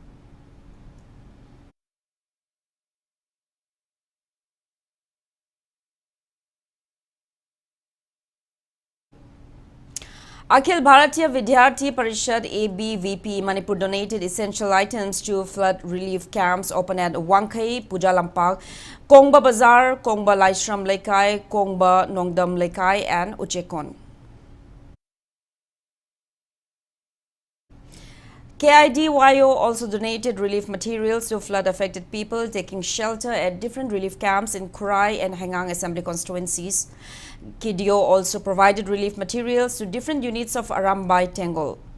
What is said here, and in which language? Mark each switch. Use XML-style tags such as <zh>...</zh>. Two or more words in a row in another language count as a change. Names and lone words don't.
<en>Akhil Bharatiya Vidyarthi Parishad ABVP Manipur donated essential items to flood relief camps open at Wangkai, Pujalampak, Kongba Bazaar, Kongba Laishram Laikai, Kongba Nongdam Laikai and Uchekon. KIDYO also donated relief materials to flood-affected people taking shelter at different relief camps in Kurai and Hengang Assembly constituencies. KIDYO also provided relief materials to different units of Arambai Tengol.</en>